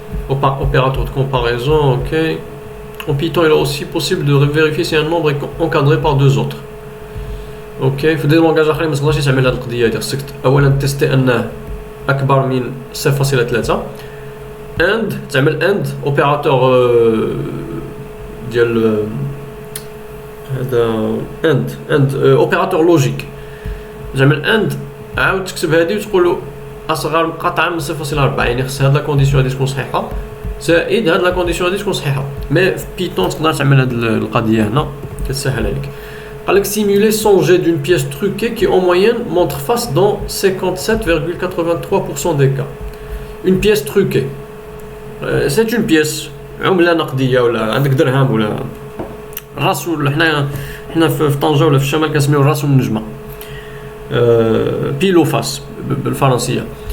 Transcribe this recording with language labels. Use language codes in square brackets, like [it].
[fr] Opérateur de comparaison, ok. En Python, il est aussi possible de vérifier si un nombre est encadré par deux autres. [ar] Ok, في دي لونغاج اخرين ما تقدرش تعمل هذه القضيه هذه، خصك اولا تيستي انه اكبر من 0.3. اند تعمل اند اوبيراتور ديال هذا اند اوبيراتور لوجيك، تعمل اند عاود تكتب هذه وتقول اصغر قطعه من 0.4، يعني خص هاد لا كونديسيون هادي تكون صحيحه زائد هاد لا كونديسيون هادي تكون صحيحه. مي في بيتون تقدر تعمل هاد القضيه هنا كتسهل عليك. قال لك [fr] simuler son jet d'une pièce truquée qui en moyenne montre face dans 57,83% des cas. Une pièce truquée, c'est une pièce [ar] عمله نقديه ولا عندك درهم ولا الراس، ولا حنا في طنجه ولا في الشمال كنسميو الراس والنجمه، بيلو فاس بالفرنسيه.